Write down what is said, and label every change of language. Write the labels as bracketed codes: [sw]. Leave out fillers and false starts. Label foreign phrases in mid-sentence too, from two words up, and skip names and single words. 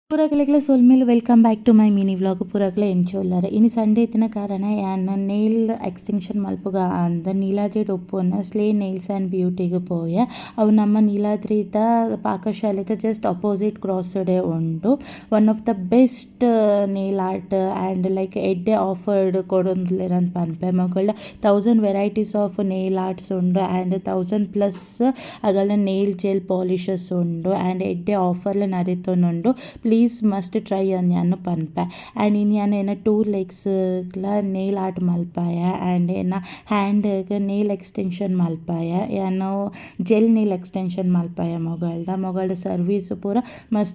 [tcy] ಪೂರಕ್ಲೆಗ್ಲ ಸೊಲ್ಮೇಲು [en] welcome back to my mini vlog [tcy] ಪೂರಕ್ಲ ಎಂಚೋಲ್ಲರೆ ಇನಿ ಸಂಡೇ ಇತ್ತಿನ ಕಾರಣ ಯಾನ್ [en] nail extension [tcy] ಮಲ್ಪುಗ ಅಂದ ನೀಲಾದ್ರಿ ಒಪ್ಪುನ ಸ್ಲೇ ನೇಲ್ಸ್ ಆ್ಯಂಡ್ ಬ್ಯೂಟಿಗೆ ಪೋಯೆ ಅವು ನಮ್ಮ ನೀಲಾದ್ರಿದ ಪಾಕಶಾಲೆದ [en] just opposite crossde [tcy] ಉಂಡು [en] one of the best nail art and like [tcy] ಎಡ್ಡೆ ಆಫರ್ಡ್ ಕೊಡೊಂದುಲ್ಲೆರಂತ ಪನ್ಪೆ ಮಕ್ಕಳ [en] 1000 varieties of nail arts [tcy] ಉಂಡು ಆ್ಯಂಡ್ 1000+ ಅಗಲ [en] nail gel polishes [tcy] ಉಂಡು ಆ್ಯಂಡ್ ಎಡ್ಡೆ ಆಫರ್ಲ ನಡೀತೊಂದುಂಡು [en] please must try [tcy] ಅಂದ್ಯಾನು ಪನ್ಪೆ ಆ್ಯಂಡ್ ಇನ್ನು ಏನ 2 ಲೆಗ್ಸ್ಲ [en] nail art [tcy] ಮಲ್ಪಾಯ ಆ್ಯಂಡ್ ಏನ ಹ್ಯಾಂಡ್ಗೆ [en] nail extension [tcy] ಮಲ್ಪಾಯ ಏನು [en] gel nail extension [tcy] ಮಲ್ಪಾಯ ಮೊಗಲ್ಡ ಸರ್ವೀಸ್ ಪೂರ ಮಸ್ತ್